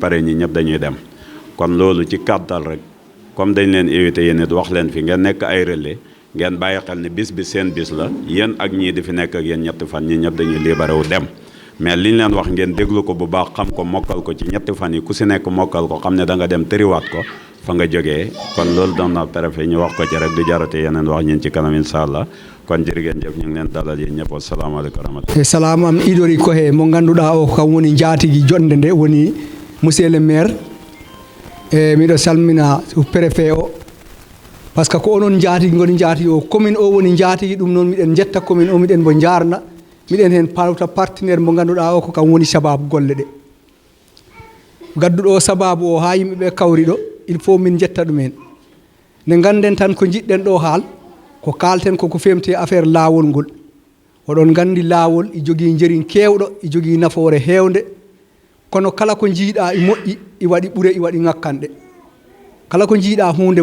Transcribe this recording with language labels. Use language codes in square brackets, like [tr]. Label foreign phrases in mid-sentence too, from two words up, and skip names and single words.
[wo] paree ñi ñëpp dañuy dem kon loolu ci kàttal rek comme dañ leen invité yéen it wax leen fi ngeen nekk ay relais ngeen bàyyi xel ne bis bi seen bis la yéen ak ñii di fi nekk ak yéen ñetti fan ñi ñëpp dañuy libéré wu dem mais liñ leen wax ngeen déglu ko bu baax xam ko mokkal ko ci ñetti fan yi ku si nekk mokkal ko xam ne da nga dem tëriwaat ko fa nga jógee kon loolu doon na préfet ñu wax ko ci rek du jarate yeneen wax ñun ci kanam [ar] إن شاء الله [wo] kon jërëngeen jëf ñu ngi leen dalal yéen ñëpp [ar] السلام عليكم ورحمة الله. [ff] salamu am iɗori ko he mo ngannduɗaa o kam woni jaatigui jonde nde woni [fr] monsieur le maire [ff] e miɗo salmina préfet o par ce que ko onon jaatigui ngoni jaatigui o commune o woni jaatigui ɗum noon miɗen jetta commune o miɗen mo jarna miɗen heen pawta partenaire mo ngannduɗaa o ko kam woni sababu golle ɗe gadduɗo o sababu o haa yimɓe ɓe kawri ɗo [fr] il faut [ff] min jetta ɗumen nde ngannden tan ko jiɗɗen ɗo haal ko kalten koko femte affaire laawol ngol oɗon nganndi laawol e jogii njëriñ keewɗo e jogii nafoore heewnde kono kala ko njiiɗaa e moƴƴi e waɗi ɓure e waɗi ŋakkanɗe kala ko njiiɗaa huunde